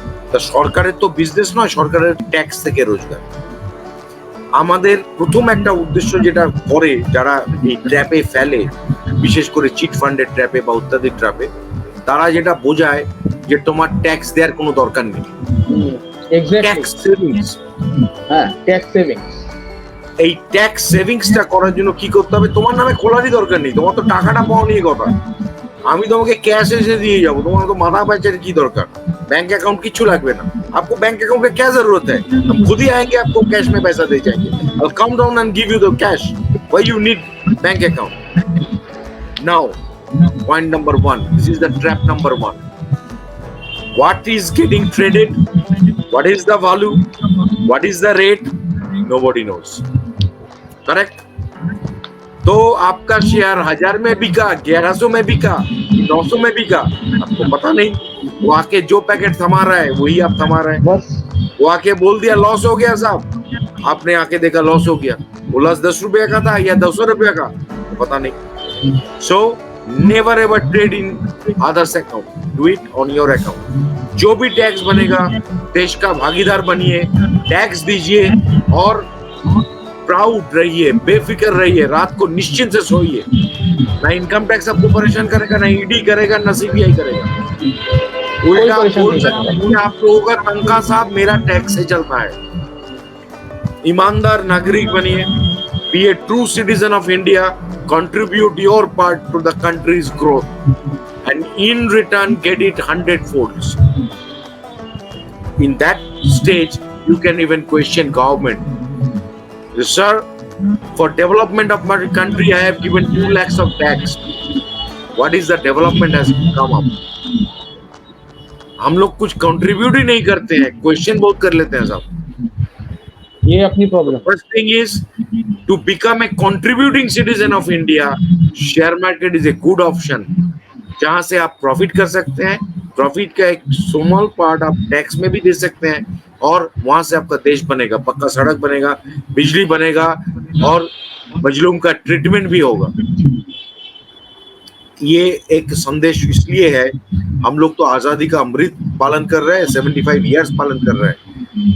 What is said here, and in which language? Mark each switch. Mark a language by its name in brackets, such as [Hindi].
[Bangla] তা সরকারের তো বিজনেস নয়, সরকারের ট্যাক্স থেকে রোজগার। আমাদের প্রথম একটা উদ্দেশ্য যেটা করে যারা এই ট্র্যাপে ফেলে, বিশেষ করে চিট ফান্ডের ট্র্যাপে বা ইত্যাদি ট্র্যাপে, তারা যেটা বোঝায় যে তোমার ট্যাক্স দেওয়ার কোনো দরকার নেই, ট্যাক্স সেভিংস। হ্যাঁ, ট্যাক্স সেভিংস। এই ট্যাক্স সেভিংসটা করার জন্য কি করতে হবে? তোমার নামে খোলারই দরকার নেই, তোমার তো টাকাটা পাওয়া নিয়ে কথা। আমি তোমাকে ক্যাশ এসে দিয়ে যাবো, তোমার তো মাথা [Hindi] पैचर की दरकार, बैंक अकाउंट किच्छु [Bangla] লাগবে না। [Hindi] आपको बैंक अकाउंट का क्या जरूरत है? हम खुद ही आएंगे, आपको कैश में पैसा दे जाएंगे। [English] I'll come down and give you the cash. Why you need bank account? Now, point number 1. This is the trap number 1. What is getting traded? What is the value? What is the rate? Nobody knows. Correct? [Hindi] तो आपका share 1000 में बिका, 1100 में बिका, 900 में बिका, आपको पता नहीं। वो आके जो पैकेट थमा रहा है वही आप थमा रहे हैं। बस वो आके बोल दिया लॉस हो गया साहब, आपने आके देखा लॉस हो गया। वो लॉस 10 रुपए का था या 200 रुपए का, पता नहीं। [English] So never ever trade in others account, do it on your account. [Hindi] जो भी टैक्स बनेगा देश का भागीदार बनिए, टैक्स दीजिए और प्राउड रहिए, बेफिक्र रहिए, रात को निश्चिंत से सोइए। ना इनकम टैक्स आपको परेशान करेगा, ना ईडी करेगा, ना सीबीआई करेगा। उल्टा बोल सकते हैं आप लोगों का तनख्वाह साहब मेरा टैक्स से चलता है। ईमानदार नागरिक बनिए, [English] Be a true citizen of India, contribute your part to the country's growth, and in return get it 100 folds. In that stage you can even question government. Sir, for development of my country I have given 2 lakhs of tax. What is the development has come up? [Hindi] हम लोग कुछ contribute ही नहीं करते हैं, question बहुत कर लेते हैं साहब। ये अपनी problem. [English] First thing is to become a contributing citizen of India. Share market is a good option. [Hindi] जहां से आप प्रॉफिट कर सकते हैं, प्रॉफिट का एक स्मॉल पार्ट आप टैक्स में भी दे सकते हैं, और वहां से आपका देश बनेगा, पक्का सड़क बनेगा, बिजली बनेगा, और मजलूम का ट्रीटमेंट भी होगा। ये एक संदेश इसलिए है, हम लोग तो आजादी का अमृत पालन कर रहे हैं, 75 इयर्स पालन कर रहे हैं।